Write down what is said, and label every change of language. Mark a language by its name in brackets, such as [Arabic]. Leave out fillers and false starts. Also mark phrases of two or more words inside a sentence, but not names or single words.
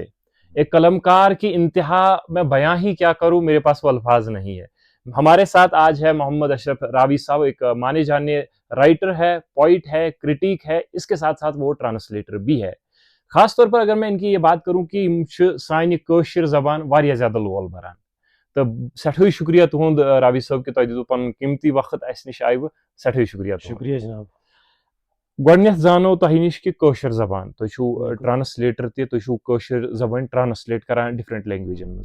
[Urdu] ایک قلمکار کی انتہا میں بیاں ہی کیا کروں، میرے پاس وہ الفاظ نہیں ہے. ہمارے ساتھ آج ہے محمد اشرف راوی صاحب. ایک مانے جانے رائٹر ہے، پوئٹ ہے، کرٹیک ہے، اس کے ساتھ ساتھ وہ ٹرانسلیٹر بھی ہے. خاص طور پر اگر میں ان کی یہ بات کروں کہ [Kashmiri] سانہِ کٲشِر زبان واریاہ زیادہ لول بھران. تو سٹھے شکریہ تہد راوی صٲب کہ تۄہہِ دِتوٗ پنُن قیمتی وقت اسہِ نِش آیوٕ. سٹھے شکریہ تہنٛد. شکریہ جناب. گۄڈنیتھ زانو تۄہہِ نِش کہ کٲشِر زبان، تُہۍ چھُو بالکل. ٹرانسلیٹر تہِ، تُہۍ چھُو کٲشِر زبان ٹرانسلیٹ کران [English] different languages [Kashmiri] منٛز.